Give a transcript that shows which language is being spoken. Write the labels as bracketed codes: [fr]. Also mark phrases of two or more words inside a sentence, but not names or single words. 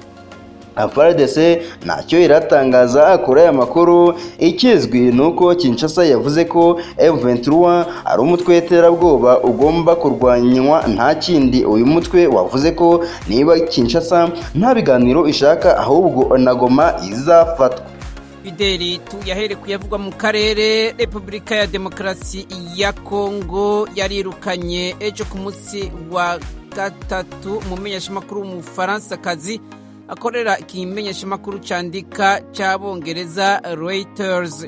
[rw] FARDC ntacyo iratangaza kuri aya makuru. Ikizwi nuko Kinshasa yavuze ko M23 ari umutwe w'iterabwoba ugomba kurwanywa nta kindi. Uyu mutwe wavuze ko niba Kinshasa nta biganiro ishaka ahubwo na Goma izafatwa. Bideri tuyahere kuyavugwa mu karere. Repubulika ya Demokarasi ya Kongo yarirukanye ejo ku munsi wa gatatu umumenyeshamakuru w'Umufaransa-kazi akorera ikimenyeshamakuru cyandika cy'Abongereza Reuters.